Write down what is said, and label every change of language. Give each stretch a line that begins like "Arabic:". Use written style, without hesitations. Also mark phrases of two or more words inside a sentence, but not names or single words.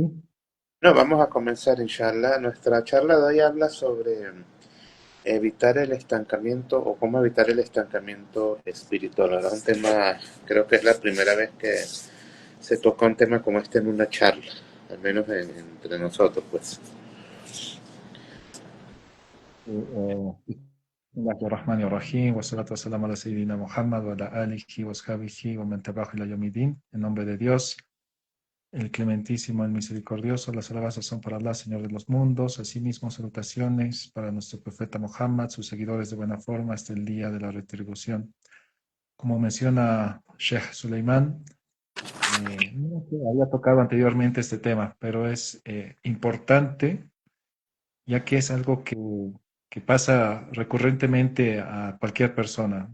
Spanish: No, vamos a comenzar, inshallah. Nuestra charla de hoy habla sobre evitar el estancamiento o cómo evitar el estancamiento espiritual. Ahora, un tema, creo que es la primera vez que se toca un tema como este en una charla, al menos entre nosotros, pues.
Arabic: بسم الله الرحمن الرحيم والصلاة والسلام على سيدنا محمد و على آله و أصحابه و من تبعه إلى يوم الدين.
Spanish: En nombre de Dios, el clementísimo, el misericordioso, las alabanzas son para Allah, Señor de los mundos. Asimismo, salutaciones para nuestro profeta Muhammad, sus seguidores de buena forma hasta el día de la retribución. Como menciona Sheikh Suleiman, no sé, había tocado anteriormente este tema, pero es importante ya que es algo que pasa recurrentemente a cualquier persona.